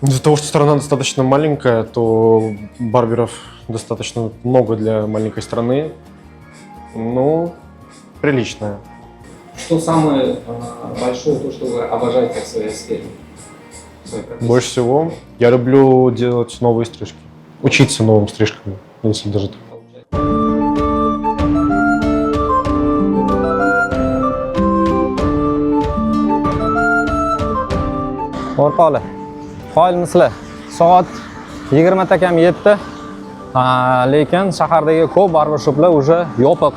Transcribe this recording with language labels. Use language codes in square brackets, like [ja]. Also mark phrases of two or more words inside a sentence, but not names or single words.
[ru] Из-за того, что страна достаточно маленькая, то барберов достаточно много для маленькой страны. Ну, приличная. Что самое большое, то, что вы обожаете в своей сфере? Больше всего я люблю делать новые стрижки. Учиться новым стрижкам, если даже так. [uz] O'rtoqlar, qoyilmisizlar. Soat 20 kam 7. Lekin shahardagi ko'p barbershoplar уже yopiq.